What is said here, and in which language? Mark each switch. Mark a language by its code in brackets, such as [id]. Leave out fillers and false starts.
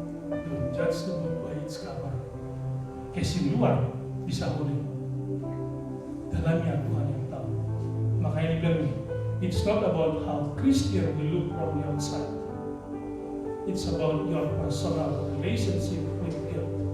[en] Don't judge the book by its cover. [id] Casing luar bisa holy, dalamnya Tuhan yang tahu. Makanya dibilang, [en] it's not about how Christian we look from the outside. It's about your personal relationship with God.